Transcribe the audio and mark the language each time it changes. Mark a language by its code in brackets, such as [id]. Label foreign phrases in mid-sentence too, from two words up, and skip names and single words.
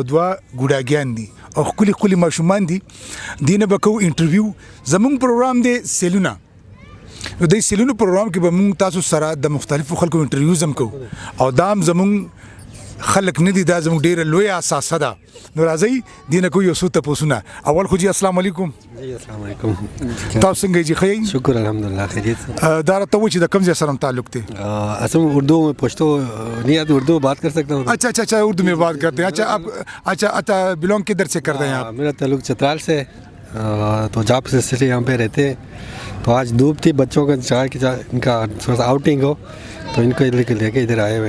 [ps] 2 ګوډاګیان دي او ښکلي ماشومان دي دینه به کوو انټرویو زموږ پروګرام دی سیلونه نو د سیلونو پروګرام کې به موږ تاسو سره د مختلفو خلکو انټرویوز هم کوو او دا هم زموږ خلک نه دي دا زموږ ډېره لویه اساسه ده نو راځئ دینه کوو یو څو تپوسونه اول خو جی [ar] السلام علیکم جی السلام علیکم [ps] تاسو څنګه جی ښه یئ [ur] شکر الحمدللہ خیریت [ps] دا راته وایي چې د کوم ځای سره تعلق دی [ur] اصل اردو میں پشتو نہیں آتی اردو بات کر سکتا ہوں اچھا اردو میں بات کرتے ہیں اچھا آپ اچھا بلونگ کدھر سے کرتے ہیں آپ میرا تعلق چترال سے تو جاب سے یہاں پہ رہتے ہیں تو آج دھوپ تھی بچوں کا چاہے کہ ان کا تھوڑا سا آؤٹنگ ہو تو ان کو ادھر لے کے ادھر آئے ہوئے